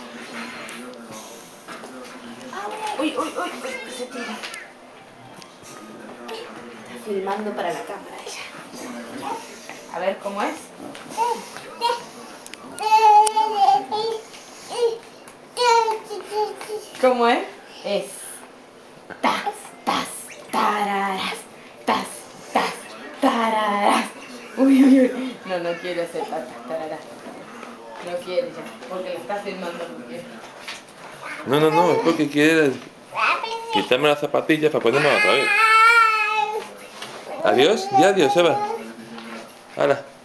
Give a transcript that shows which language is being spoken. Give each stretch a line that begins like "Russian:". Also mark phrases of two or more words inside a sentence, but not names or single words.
Spanish: Uy, uy, uy, uy, se tira. Está filmando para la cámara ella. A ver cómo es. ¿Cómo es? Es tas, tas, tararas, tas, tas, tararas. Uy, uy, uy. No, no quiere hacer tas, tararas. No quiere ya, porque la está filmando. No, no, no, es porque quieres quitarme las zapatillas para ponerme otra vez. Adiós, ya adiós, Eva. Ahora.